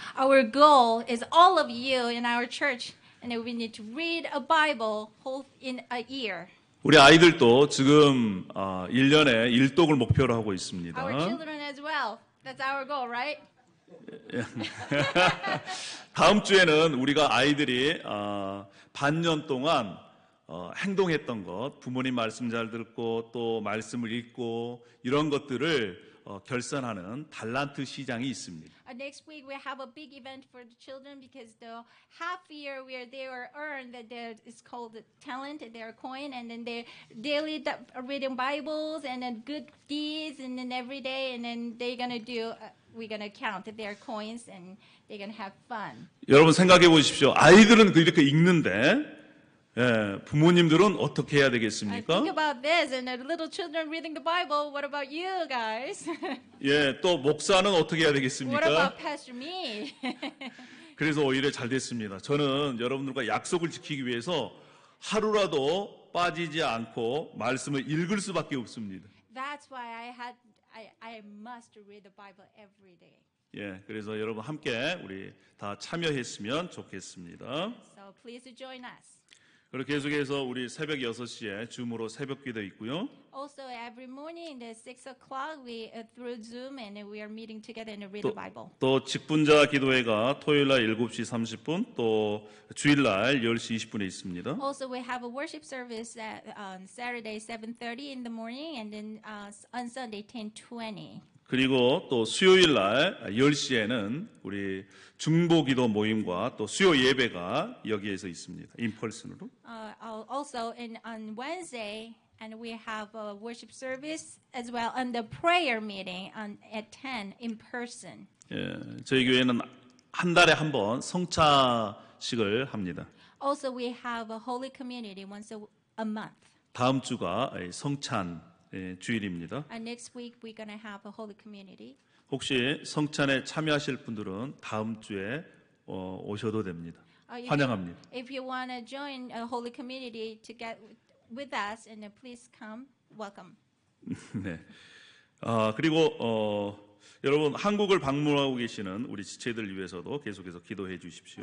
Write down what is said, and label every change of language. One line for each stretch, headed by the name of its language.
English: Our goal is all of you in our church, and we need to read a Bible whole in a year.
Korean: 우리 아이들도 지금 1년에 일독을 목표로 하고 있습니다.
English: Our children as well. That's our goal, right?
Korean: 다음 주에는 우리가 아이들이 반년 동안 행동했던 것, 부모님 말씀 잘 듣고 또 말씀을 읽고 이런 것들을 결산하는 달란트 시장이 있습니다.
English: Next week we have a big event for the children because the half year where they were earned that it's called the talent, their coin, and then they daily reading Bibles and then good deeds, and then every day, and then they're gonna do. We're gonna count their coins and they're gonna have fun.
Korean: 여러분 생각해 보십시오. 아이들은 이렇게 읽는데 부모님들은 어떻게 해야 되겠습니까?
English: Think about this, and the little children reading the Bible. What about you guys?
Korean: 예, 또 목사는 어떻게 해야
English: What
Korean: 되겠습니까?
English: about Pastor me?
Korean: 그래서 오히려 잘 됐습니다. 저는 여러분들과 약속을 지키기 위해서 하루라도 빠지지 않고 말씀을 읽을 수밖에 없습니다.
English: That's why I must read the Bible every day.
Korean: 예, 그래서 여러분 함께 우리 다 참여했으면 좋겠습니다.
English: So please join us.
Korean: 그리고 계속해서 우리 새벽 6시에 줌으로 새벽기도 있고요.
English: Also, every morning at 6 o'clock, we through Zoom, and we are meeting together and read the Bible.
Korean: 또 직분자 기도회가 토요일날 7시 30분, 또 주일날 10시 20분에 있습니다.
English: Also, we have a worship service on Saturday 7:30 in the morning, and then on Sunday 10:20.
Korean: 그리고 또 수요일날 10시에는 우리 중보기도 모임과 또 수요 예배가 여기에서 있습니다. 인펄슨으로.
English: Also, on Wednesday, and we have a worship service as well, and the prayer meeting at 10 in person.
Korean: 예, 저희 교회는 한 달에 한 번 성차식을 합니다.
English: Also, we have a holy community once a month.
Korean: 다음 주가 성찬 주일입니다.
English: And next week we're gonna have a holy community.
Korean: 혹시 성찬에 참여하실 분들은 다음 주에 오셔도 됩니다. 환영합니다.
English: If you want to join a holy community to get with us, and please come, welcome.
Korean: 네. 그리고 여러분 한국을 방문하고 계시는 우리 지체들 위해서도 계속해서 기도해 주십시오.